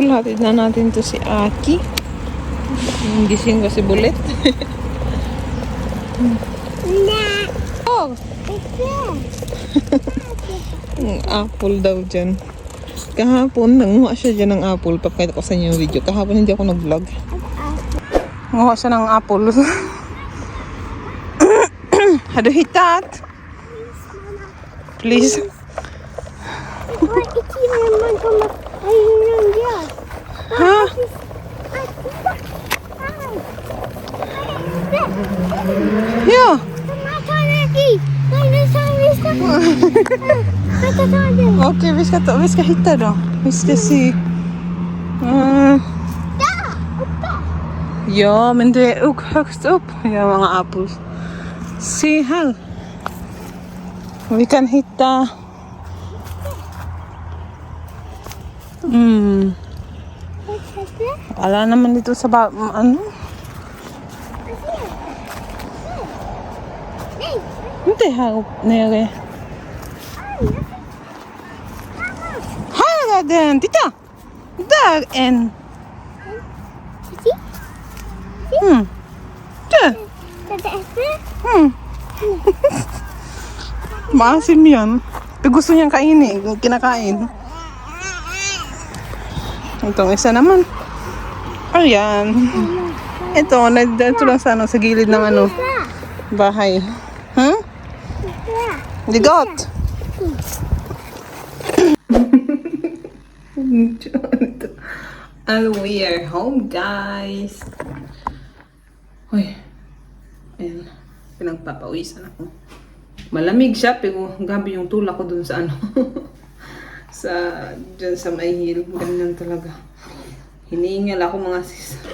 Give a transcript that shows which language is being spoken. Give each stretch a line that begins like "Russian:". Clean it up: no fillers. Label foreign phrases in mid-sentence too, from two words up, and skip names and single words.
Filipino: Hatid na natin to si Aki. Gising ko si Bulet. Oh! Apple daw dyan. Kahapon, nanguha siya dyan ng apple. Papakita ko sa inyo yung video. Kahapon hindi ako nag-vlog. Nanguha siya ng apple.
English: How do you eat that? Please. Huh? Yeah.
Swedish: Okej, vi ska hitta då. Vi ska se. Ja, men det är högst upp. Ja, många apples. Se här. Vi kan hitta.
Filipino: Wala naman dito sa
Swedish: Inte här upp nere. Här är den, titta! Där en.
Filipino: Tiyan. Maasim yan. Pero gusto niyang kainin. Kinakain. Itong isa naman. Ayan. Ito lang sa gilid ng bahay. Ligot.
English: And we are home, guys.
Filipino: Hoy. Ayan. Pinagpapawisan ako. Malamig siya, pero gabi yung tulak ko dun sa dyan sa may hill. Ganyan talaga. Hinihingal ako mga sis.